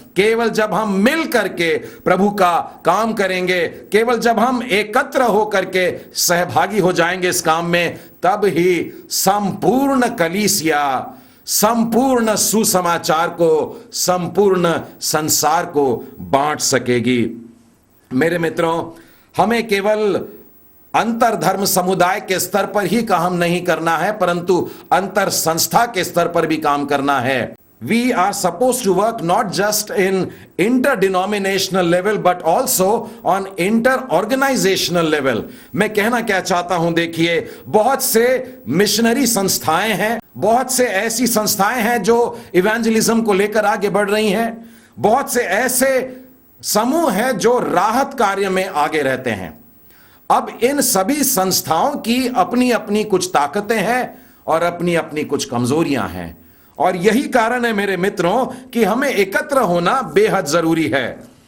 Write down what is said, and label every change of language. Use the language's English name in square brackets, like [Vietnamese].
[Hindi] केवल जब हम मिल करके प्रभु का काम करेंगे, केवल जब हम एकत्र होकर के सहभागी हो जाएंगे इस काम में, तब ही संपूर्ण कलीसिया संपूर्ण सुसमाचार को संपूर्ण संसार को बांट सकेगी। मेरे मित्रों, हमें केवल अंतर धर्म समुदाय के स्तर पर ही काम नहीं करना है, परंतु अंतर संस्था के स्तर पर भी काम करना है। [English] We are supposed to work not just in interdenominational level but also on inter-organizational level। [Hindi] मैं कहना क्या चाहता हूं, देखिए, बहुत से मिशनरी संस्थाएं हैं, बहुत से ऐसी संस्थाएं हैं जो इवेंजलिज्म को लेकर आगे बढ़ रही हैं, बहुत से ऐसे समूह हैं जो राहत कार्य में आगे रहते हैं। अब इन सभी संस्थाओं की अपनी अपनी कुछ ताकतें हैं और अपनी अपनी कुछ कमजोरियां हैं, और यही कारण है मेरे मित्रों कि हमें एकत्र होना बेहद जरूरी है।